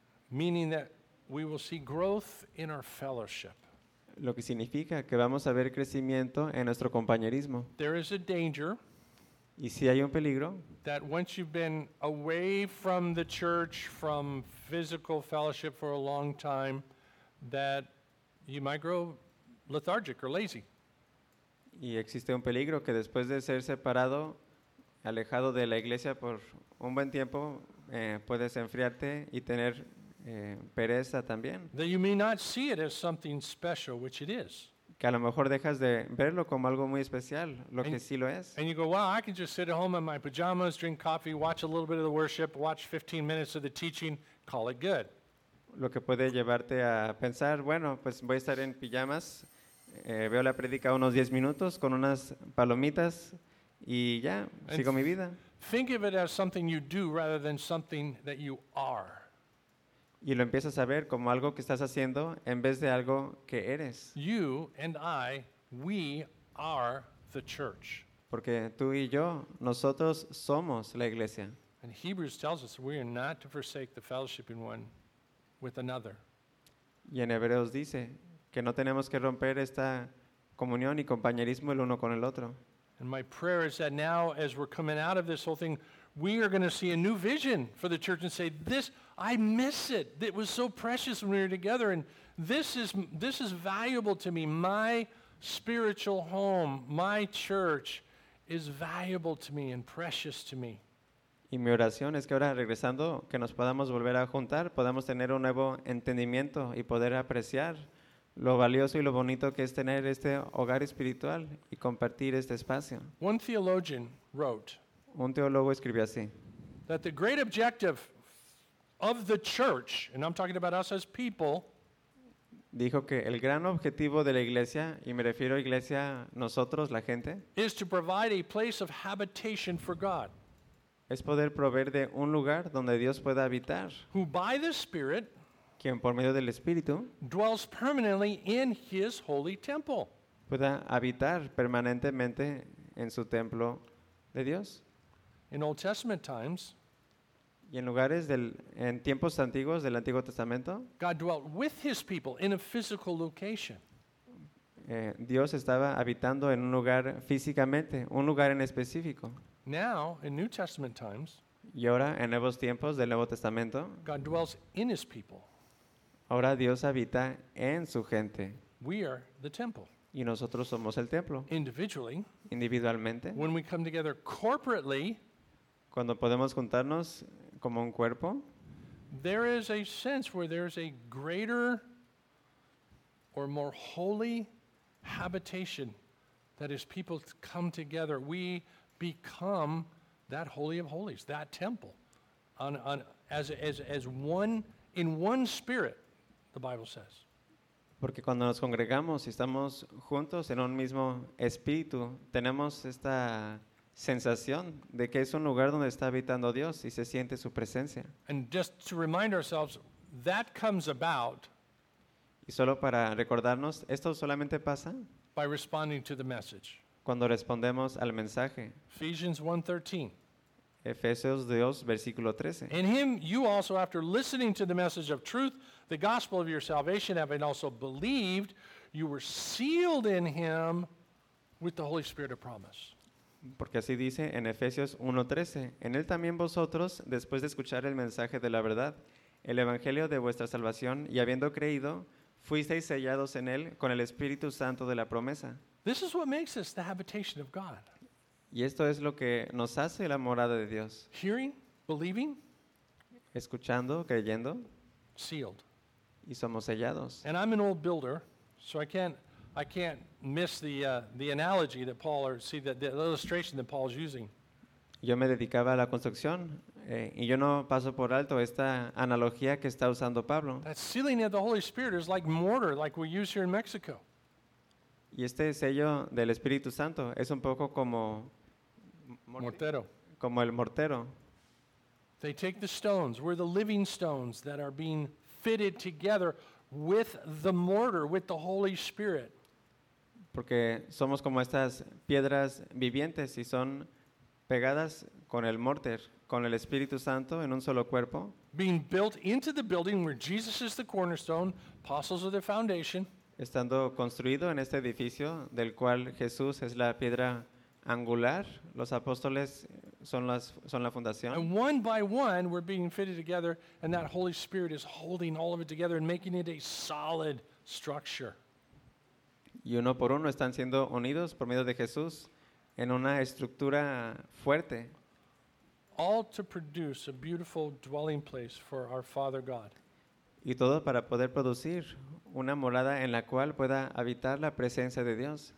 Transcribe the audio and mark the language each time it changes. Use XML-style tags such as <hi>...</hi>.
<en>Meaning that we will see growth in our fellowship.</en> <es>Lo que significa que vamos a ver crecimiento en nuestro compañerismo.</es> <en>There is a danger.</en> <es>Y si hay un peligro.</es> <en>That once you've been away from the church, from physical fellowship for a long time, that you might grow lethargic or lazy.</en> <es>Y existe un peligro que después de ser separado, alejado de la iglesia por un buen tiempo, puedes enfriarte y tener pereza también.</es> <en>That you may not see it as something special, which it is.</en> <es>Que a lo mejor dejas de verlo como algo muy especial, lo and, que sí lo es.</es> <en>And you go, wow, I can just sit at home in my pajamas, drink coffee, watch a little bit of the worship, watch 15 minutes of the teaching, call it good.</en> <es>Lo que puede llevarte a pensar, bueno, pues voy a estar en pijamas, veo la predica unos 10 minutos con unas palomitas y ya, and sigo mi vida.</es> <en>Think of it as something you do rather than something that you are.</en> <es>Y lo empiezas a ver como algo que estás haciendo en vez de algo que eres.</es> <en>You and I, we are the church.</en> <es>Porque tú y yo, nosotros somos la iglesia.</es> <en>And Hebrews tells us we are not to forsake the fellowship in one with another.</en> <es>Y en Hebreos dice que no tenemos que romper esta comunión y compañerismo el uno con el otro.</es> <en>And my prayer is that now as we're coming out of this whole thing, we are going to see a new vision for the church and say, this, I miss it. It was so precious when we were together. And this is valuable to me. My spiritual home, my church is valuable to me and precious to me.</en> <es>Y mi oración es que ahora regresando, que nos podamos volver a juntar, podamos tener un nuevo entendimiento y poder apreciar lo valioso y lo bonito que es tener este hogar espiritual y compartir este espacio.</es> <en>One theologian wrote,</en> <es>un teólogo escribió así,</es> <en>that the great objective of the church, and I'm talking about us as people,</en> <es>dijo que el gran objetivo de la iglesia, y me refiero a iglesia, nosotros, la gente,</es> <en>is to provide a place of habitation for God.</en> <es>Es poder proveer de un lugar donde Dios pueda habitar.</es> <en>Who by the Spirit,</en> <es>quien por medio del Espíritu,</es> <en>dwells permanently in his holy temple.</en> <es>Pueda habitar permanentemente en su templo de Dios.</es> <en>In Old Testament times,</en> <es>y en lugares del, en tiempos antiguos del Antiguo Testamento,</es> <en>God dwelt with his people in a physical location.</en> <es>Dios estaba habitando en un lugar físicamente, un lugar en específico.</es> <en>Now, in New Testament times,</en> <es>y ahora en nuevos tiempos del Nuevo Testamento,</es> <en>God dwells in his people.</en> <es>Ahora Dios habita en su gente.</es> <en>We are the temple.</en> <es>Y nosotros somos el templo.</es> <en>Individually,</en> <es>individualmente,</es> <en>when we come together corporately,</en> <es>cuando podemos juntarnos como un cuerpo,</es> <en>there is a sense where there is a greater or more holy habitation that as people come together, we become that holy of holies, that temple, as one in one spirit, the Bible says.</en> <es>Porque cuando nos congregamos y estamos juntos en un mismo espíritu, tenemos esta sensación de que es un lugar donde está habitando Dios y se siente su presencia.</es> <en>And just to remind ourselves, that comes about,</en> <es>y solo para recordarnos, esto solamente pasa</es> <en>by responding to the message.</en> <es>Cuando respondemos al mensaje.</es> <en>Ephesians 1:13.</en> <es>Efesios 2, versículo 13.</es> <en>In him you also, after listening to the message of truth, the gospel of your salvation, having also believed, you were sealed in him with the Holy Spirit of promise.</en> <es>Porque así dice en Efesios 1:13. En él también vosotros, después de escuchar el mensaje de la verdad, el evangelio de vuestra salvación, y habiendo creído, fuisteis sellados en él con el Espíritu Santo de la promesa.</es> <en>This is what makes us the habitation of God.</en> <es>Y esto es lo que nos hace la morada de Dios.</es> <en>Hearing, believing,</en> <es>escuchando, creyendo,</es> <en>sealed.</en> <es>Y somos sellados.</es> <en>And I'm an old builder, so I can't miss the analogy that Paul, or see the illustration that Paul's using.</en> <es>Yo me dedicaba a la construcción, y yo no paso por alto esta analogía que está usando Pablo.</es> <en>That sealing of the Holy Spirit is like mortar, like we use here in Mexico.</en> <es>Y este sello del Espíritu Santo es un poco como mortero. Como el mortero.</es> <en>They take the stones, we're the living stones that are being fitted together with the mortar, with the Holy Spirit.</en> <es>porque somos como estas piedras vivientes y son pegadas con el mortero, con el Espíritu Santo en un solo cuerpo.</es> <en>Being built into the building where Jesus is the cornerstone, apostles are the foundation.</en> <es>Estando construido en este edificio del cual Jesús es la piedra angular, los apóstoles son la fundación.</es> <en>And one by one we're being fitted together, and that Holy Spirit is holding all of it together and making it a solid structure.</en> <es>Y uno por uno están siendo unidos por medio de Jesús en una estructura fuerte.</es> <en>All to produce a beautiful dwelling place for our Father God.</en> <es>Y todo para poder producir una morada en la cual pueda habitar la presencia de Dios.</es>